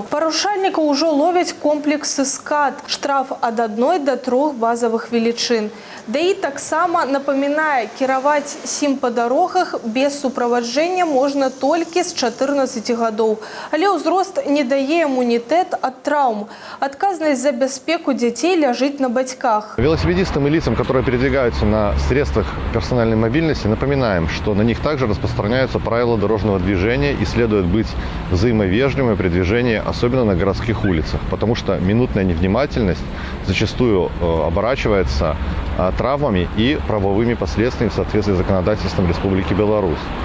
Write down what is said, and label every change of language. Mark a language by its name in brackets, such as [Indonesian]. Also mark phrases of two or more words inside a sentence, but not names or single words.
[Belarusian] Парушальнікаў ужо ловяць комплексы СКАТ, штраф ад 1 до 3 базавых велічын. ДАІ таксама напамінае, кіраваць сім па дарогах без суправаджэння можна толькі з 14 гадоў. Але ўзрост не дае імунітэт ад траўм. Адказнасць за бяспеку дзяцей ляжыць на бацьках. [Russian] Велосипедистам и лицам, которые передвигаются на средствах персональной мобильности, напоминаем, что на них также распространяются правила дорожного движения и следует быть взаимовежливыми при движении, особенно на городских улицах, потому что минутная невнимательность зачастую оборачивается травмами и правовыми последствиями в соответствии с законодательством Республики Беларусь.